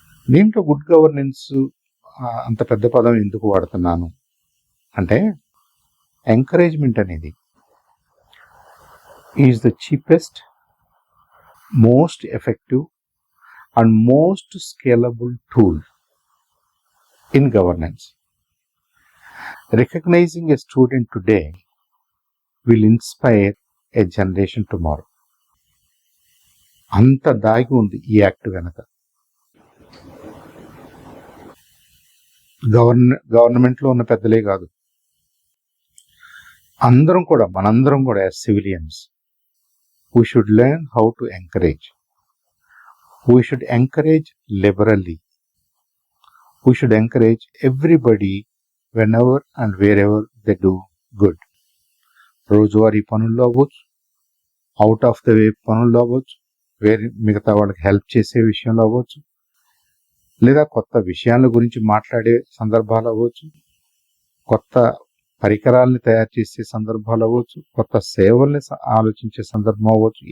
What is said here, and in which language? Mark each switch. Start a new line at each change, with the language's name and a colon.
Telugu: దీంట్లో good governance అంత పెద్ద పదం ఎందుకు వాడుతున్నాను అంటే, ఎంకరేజ్మెంట్ అనేది
English: Is the cheapest, most effective and most scalable tool in governance. Recognizing a student today will inspire a generation tomorrow.
Telugu: అంత దాగి ఉంది ఈ యాక్ట్ వెనక.
English: గవర్నమెంట్లో
Telugu: ఉన్న పెద్దలే కాదు, మనందరం కూడా
English: As civilians we should learn how to encourage. We should encourage liberally. We should encourage everybody whenever and wherever they do good.
Telugu: రోజువారీ పనుల్లో అవ్వచ్చు, అవుట్ ఆఫ్ ద వే పనుల్లో అవ్వచ్చు, వేరే మిగతా వాళ్ళకి హెల్ప్ చేసే విషయంలో అవ్వచ్చు, లేదా కొత్త విషయాల గురించి మాట్లాడే సందర్భాలు అవ్వచ్చు, కొత్త పరికరాలని తయారు చేసే సందర్భాలు అవ్వచ్చు, కొత్త సేవల్ని ఆలోచించే సందర్భం అవ్వచ్చు.